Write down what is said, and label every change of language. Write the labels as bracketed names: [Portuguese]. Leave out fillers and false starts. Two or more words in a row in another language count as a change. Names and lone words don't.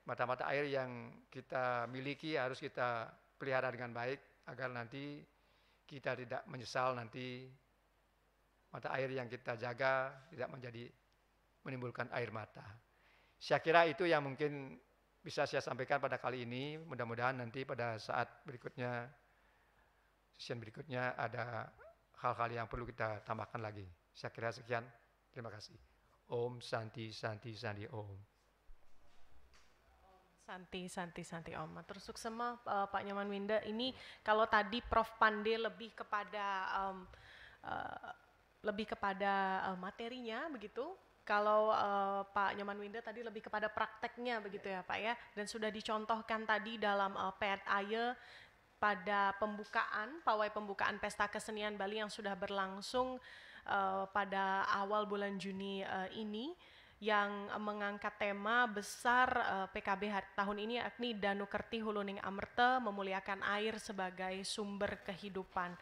[Indonesian] Mata-mata air yang kita miliki harus kita pelihara dengan baik agar nanti kita tidak menyesal nanti mata air yang kita jaga tidak menimbulkan air mata. Saya kira itu yang mungkin bisa saya sampaikan pada kali ini. Mudah-mudahan nanti pada saat berikutnya, session berikutnya ada hal-hal yang perlu kita tambahkan lagi. Saya kira sekian. Terima kasih. [Sanskrit] Om Santi Santi Santi Om. Santi Om. [Balinese] Matur suksema Pak Nyoman Winda. [Indonesian] Ini kalau tadi Prof Pande lebih kepada materinya begitu. Kalau Pak Nyoman Winda tadi lebih kepada prakteknya begitu ya Pak ya. Dan sudah dicontohkan tadi dalam PET AYE pada pawai pembukaan Pesta Kesenian Bali yang sudah berlangsung pada awal bulan Juni ini, yang mengangkat tema besar PKB tahun ini, yakni Danu Kerti Huluning Amerta, memuliakan air sebagai sumber kehidupan.